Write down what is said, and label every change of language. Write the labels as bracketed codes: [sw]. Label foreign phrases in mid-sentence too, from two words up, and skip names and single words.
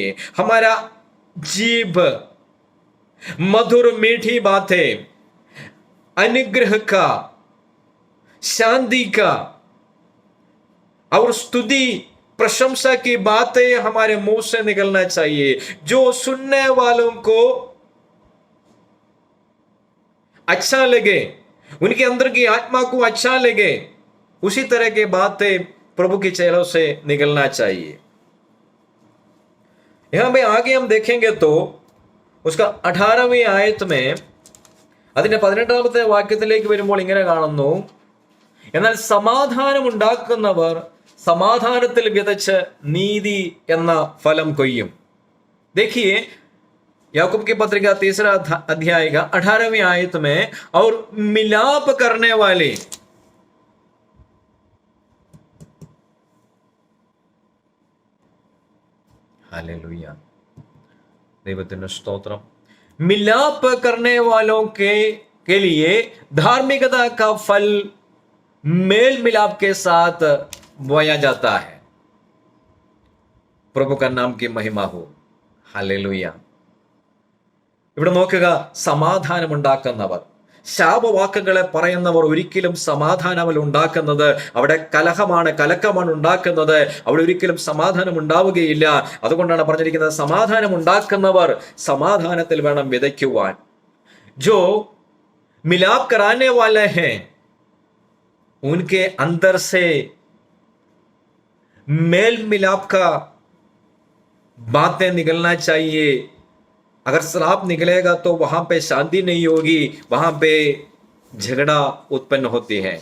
[hi] हमारा जीभ मधुर मीठी बातें, अनुग्रह का, शांति का और स्तुति प्रशंसा की बातें हमारे मुंह से निकलना चाहिए, जो सुनने वालों को अच्छा लगे, उनके अंदर की आत्मा को अच्छा लगे. उसी तरह की बातें प्रभु के चेलों से निकलना चाहिए. यहां पे आगे हम देखेंगे तो उसका 18वीं आयत में [ml] അതിന്റെ 18ാമത്തെ വാക്യത്തിലേക്ക് വരുമ്പോൾ ഇങ്ങനെ കാണുന്നു, എന്നാൽ സമാധാനം ഉണ്ടാക്കുന്നവർ സമാധാനത്തിൽ വിതച്ച് നീതി എന്ന ഫലം കൊയ്യും. [hi] देखिए याकूब की पत्रिका 3 अध्याय का 18वीं आयत में, और मिलाप करने वाले, हालेलुया, [ml] ദൈവത്തിന്റെ സ്തോത്രം. [hi] मिलाप करने वालों के लिए धार्मिकता का फल मेल मिलाप के साथ बोया जाता है. प्रभु का नाम की महिमा हो. हालेलुया. [ml] ഇവിടെ നോക്കുക, സമാധാനം ഉണ്ടാക്കുന്നവർ, ശാപവാക്കുകളെ പറയുന്നവർ ഒരിക്കലും സമാധാനം ഉണ്ടാക്കുന്നത്, അവിടെ കലക്കമാണ് ഉണ്ടാക്കുന്നത്. അവിടെ ഒരിക്കലും സമാധാനം ഉണ്ടാവുകയില്ല. അതുകൊണ്ടാണ് പറഞ്ഞിരിക്കുന്നത്, സമാധാനം ഉണ്ടാക്കുന്നവർ സമാധാനത്തിൽ വേണം വിതയ്ക്കുവാൻ. [hi] जो मिलाप कराने वाले हैं उनके अंदर से मेल मिलाप का बातें निकलना चाहिए. अगर श्राप निकलेगा तो वहां पे शांति नहीं होगी, वहां पे झगड़ा उत्पन्न होती है.